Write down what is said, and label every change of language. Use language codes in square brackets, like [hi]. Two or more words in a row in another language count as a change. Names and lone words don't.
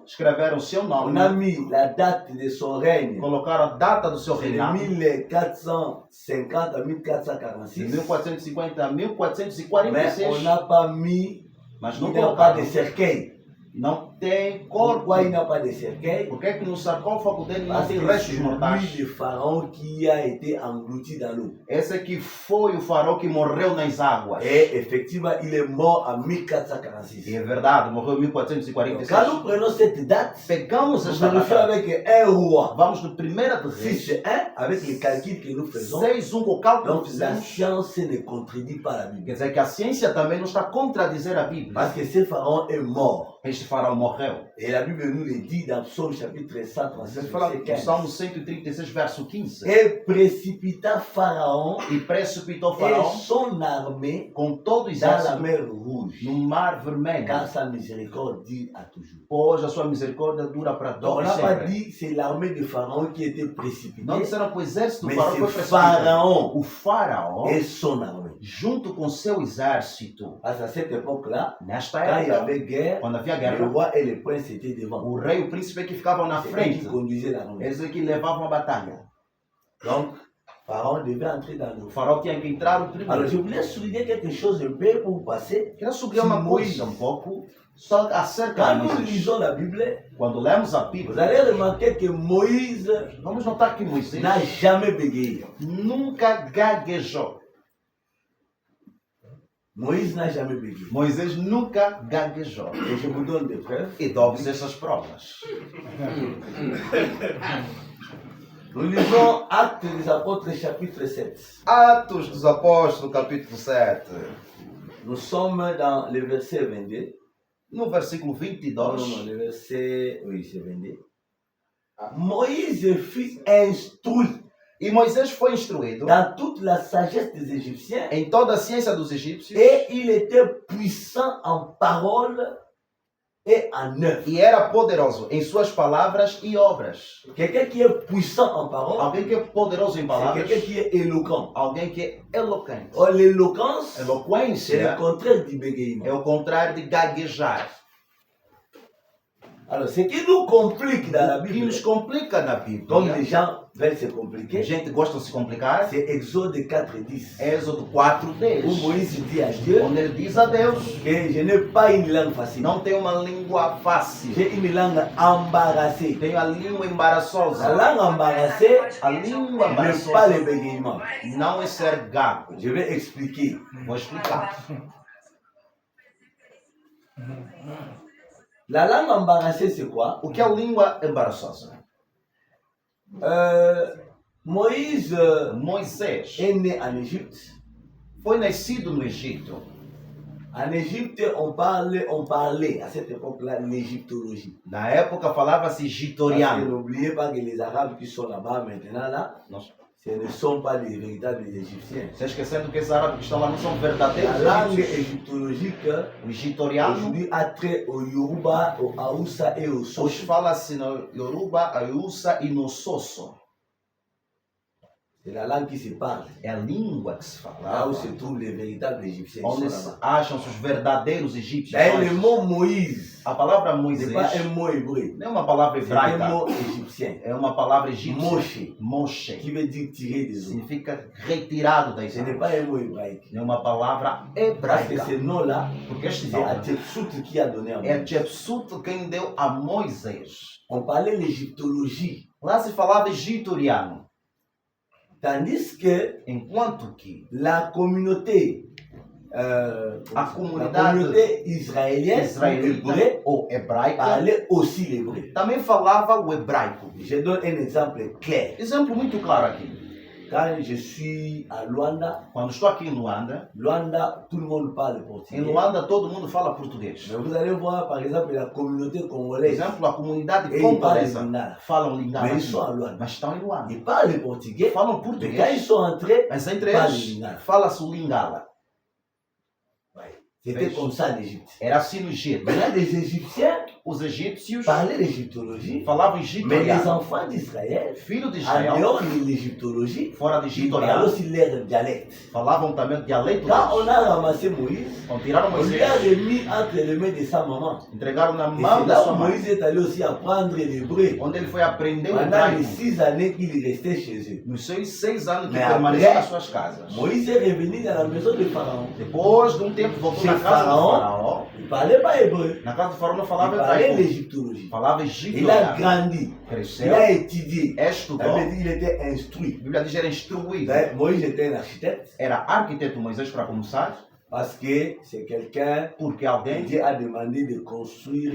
[pt] Escreveram o seu [fr] on a [pt] nome, [fr] mis la date de son règne, [pt] colocaram a data do seu [fr] c'est de [pt] reinado, [fr] 1450 à [pt] de 1446, 1450 a [fr] mais 1446, on n'a pas mis, [pt] mas [fr] il [pt] não [fr] n'y a pas [pt] colocaram. [fr] de cercueil. [pt] Não tem corpo. [fr] Pourquoi il n'y a pas de cercueil? [pt] Por que é que no sarcófago dele não [fr] Parce [pt] tem [fr] que [pt] restos [fr] c'est [pt] mortais? [fr] lui le pharaon qui a été englouti dans l'eau. [pt] Esse aqui foi o faraó que morreu nas águas. [fr] Et effectivement, il est mort en [pt] E 1446. é verdade, morreu em [fr] Donc, 1446. quand nous prenons cette date, [pt] Pegamos [fr] nous [pt] esta [fr] vérifions [pt] data, [fr] avec un roi. [pt] vamos no 1 de Reis, [fr] 6 1 avec les calculs que nous faisons. [pt] 6:1 com o cálculo [fr] Donc [pt] que [fr] la [pt] fizemos. [fr] science ne contredit pas la [pt] Quer [fr] Bible. [pt] dizer que a ciência também não está a contradizer a Bíblia. [fr] Parce que ce pharaon est mort. [pt] Este faraó morreu. [fr] Et la Bible nous le dit dans Psaume chapitre [pt] Ele [fr] 136, [pt] fala [fr] verset [pt] no [fr] 15. [pt] Salmo 136, verso 15. [fr] Et précipita Pharaon [pt] E precipitou [fr] et [pt] Faraó [fr] son armée [pt] com todo o [fr] dans la [pt] exército [fr] mer Rouge, [pt] no mar vermelho, [fr] car sa miséricorde dure à toujours. [pt] pois a sua misericórdia dura para [fr] Donc on [pt] todos [fr] n'a pas [pt] sempre. [fr] dit c'est l'armée de Pharaon qui était précipitée, [pt] Não disseram que o exército do [fr] mais [pt] Faraó [fr] c'est [pt] foi precipitado. [fr] Pharaon [pt] O Faraó, [fr] et son armée. [pt] junto com seu exército, [fr] Parce qu'à cette époque-là, [pt] nesta [fr] quand il y [pt] época, [fr] avait guerre, [pt] quando havia [fr] le [pt] guerra, [fr] roi et les princes étaient devant. [pt] o rei e o príncipe que ficavam na [fr] C'est eux [pt] frente, [fr] qui conduisaient l'armée. [pt] eles é que levavam a batalha. [fr] Donc, Pharaon devait entrer dans le [pt] O Faraó tinha que entrar o [fr] Alors, [pt] primeiro. [fr] je voulais souligner quelque chose un peu pour passer. [pt] Queria subir uma coisa um pouco só acerca [fr] Quand [pt] de [fr] nous [pt] Moisés. [fr] lisons la Bible, [pt] Quando lemos a [fr] vous [pt] Bíblia, [fr] allez remarquer que Moïse [pt] vamos notar que Moisés [fr] n'a jamais bégayé. [pt] nunca gaguejou. [fr] Moïse n'a jamais bégayé. [pt] Moisés nunca gaguejou. [fr] Et je vous donne des preuves. [pt] E dou-vos essas provas. [fr] Nous lisons Actes des Apôtres, chapitre 7. [pt] Atos dos Apóstolos, capítulo 7. [fr] Nous sommes dans le verset 22. [pt] No versículo [fr] Non, [pt] 22, [fr] le verset. Oui, c'est 22. Moïse fut instruit [pt] e Moisés foi instruído [fr] dans toute la sagesse des Égyptiens [pt] em toda a ciência dos egípcios [fr] et il était puissant en parole et en œuvre. [pt] e era poderoso em suas palavras e obras. [fr] Quelqu'un qui est puissant en parole, [pt] Alguém que é poderoso em [fr] c'est [pt] palavras, [fr] quelqu'un qui est éloquent. [pt] alguém que é eloquente. [fr] Or, l'éloquence, c'est le [pt] Eloquência [fr] contraire du [pt] é [fr] bégaiement. [pt] o contrário de gaguejar. [fr] Alors, ce qui nous complique dans la [pt] O que [fr] Bible, [pt] nos complica na [fr] comme les [pt] Bíblia, [fr] gens veulent se [pt] a [fr] compliquer, [pt] gente gosta de se complicar, [fr] c'est Exode 4:10, [pt] Êxodo 4:10, [fr] où Moïse dit à Dieu [pt] onde ele diz a Deus, [fr] que je n'ai pas une langue facile, [pt] não tenho uma língua fácil, [fr] j'ai une langue embarrassée. [pt] tenho a língua [fr] La [pt] embaraçosa. [fr] langue embarrassée [pt] A língua [fr] n'est pas [pt] embaraçosa [fr] le bégaiement. [pt] não é ser gago. [fr] Je vais expliquer. [pt] Vou explicar. [fr] La langue embarrassée, c'est quoi? [pt] O que é língua embaraçosa? [fr] Moïse [pt] Moisés [fr] est né en Égypte. [pt] foi nascido no Egito. [fr] En Égypte, on parlait à cette époque-là l'égyptologie. [pt] Na época falava-se [fr] Parce que [pt] gitoriano. [fr] n'oubliez pas que les Arabes qui sont là-bas maintenant, là, [pt] Nós- [fr] ce ne sont pas les véritables Égyptiens. [pt] Você esquecendo que esses árabes que estão lá não são [fr] La [pt] verdadeiros [fr] langue [pt] egípcios. [fr] égyptologique [pt] O gitoriano, [fr] aujourd'hui a trait au Yoruba, au Haoussa et au [pt] hoje [fr] Soshi. [pt] fala-se no Yoruba, Ayusa e no Sosso. [fr] C'est la langue qui se parle. [pt] É a língua que se [fr] Là [pt] fala. [fr] où se trouvent les véritables Égyptiens. Ils [pt] Onde [fr] sont [pt] se [fr] là-bas. [pt] acham-se os verdadeiros egípcios. [fr] D'ailleurs, le mot Moïse, [pt] A palavra [fr] ce [pt] Moisés [fr] n'est pas un mot hébreu, [pt] não é uma palavra [fr] c'est un [pt] hebraica, [fr] mot égyptien. [pt] é uma palavra egípcia. [fr] Moshe, [pt] Moshe. [fr] qui veut dire tirer des eaux. [pt] Significa retirado das [fr] Ce n'est [pt] águas. [fr] pas un mot hébraïque. [pt] É uma palavra [fr] Parce que [pt] hebraica. [fr] ce nom-là, [pt] Porque este [fr] c'est [pt] nome [fr] Hatshepsut qui a donné à [pt] é [fr] Moïse. [pt] Jepsut quem deu a Moisés. [fr] On parlait l'égyptologie. [pt] Lá se falava gitoriano. [fr] Tandis que [pt] Enquanto que [fr] la communauté, [pt] a [fr] la [pt] comunidade [fr] communauté israélienne, [pt] israelita [fr] hébreu, [pt] ou hebraica [fr] parlait aussi l'hébreu. [pt] também falava o hebraico. [fr] Je donne un exemple clair. [pt] Exemplo muito claro aqui. [fr] Quand je suis à Luanda, [pt] Quando estou aqui em Luanda, Luanda, [fr] tout le monde parle portugais. [pt] em Luanda todo mundo fala português. [fr] Mais vous allez voir, par exemple, la communauté [pt] Por [fr] congolaise, [pt] exemplo, a comunidade eles falam congolesa lingala. falam lingala, [fr] Mais ils sont à Luanda. [pt] mas estão em Luanda. [fr] Ils parlent portugais, [pt] Falam [fr] mais quand ils [pt] português, [fr] sont entrés, [pt] mas entre Fala eles lingala. fala-se o lingala. [fr] c'était comme ça en Égypte. [pt] Era assim no Egito. [fr] Maintenant, les Égyptiens [pt] Os egípcios [fr] parlaient l'égyptologie, [pt] falavam [fr] mais les [pt] gitoriano. [fr] enfants d'Israël, [pt] Filhos de [fr] en [pt] Israel, [fr] dehors de l'égyptologie, [pt] fora de [fr] ils parlaient [pt] gitoriano, [fr] aussi leur dialecte. [pt] falavam também dialeito [fr] Quand on [pt] deles. [fr] a ramassé Moïse, [pt] Quando tiraram [fr] on lui a [pt] Moisés, [fr] remis entre les mains de sa maman. [pt] entregaram na [fr] Et [pt] mão [fr] c'est [pt] da [fr] là [pt] sua [fr] où [pt] mãe, [fr] Moïse est allé aussi apprendre l'hébreu [pt] onde ele foi aprender o [fr] pendant les [pt] hebraico. [fr] 6 années qu'il restait chez eux. [pt] Nos seus 6 anos que [fr] Mais [pt] permaneceu [fr] après, [pt] nas suas casas. [fr] Moïse est revenu dans la maison de Pharaon. [pt] Depois de um tempo, voltou [fr] Chez [pt] na casa do Faraó. faraó. [fr] Il ne parlait pas hébreu, [pt] Na casa do faraó não [fr] il [pt] falava [fr] parlait [pt] hebraico. [fr] l'égyptologie. [pt] Falava [fr] Il a [pt] gitoriano. [fr] grandi, il [pt] Cresceu, [fr] a étudié. [pt] estudou. [fr] Ça veut dire qu'il était [pt] A [fr] instruit. [pt] Bíblia diz que era instruído. [fr] D'ailleurs, Moïse était un architecte [pt] Era arquiteto Moisés para começar, [fr] parce que c'est quelqu'un [pt] porque que alguém [fr] Dieu a demandé de construire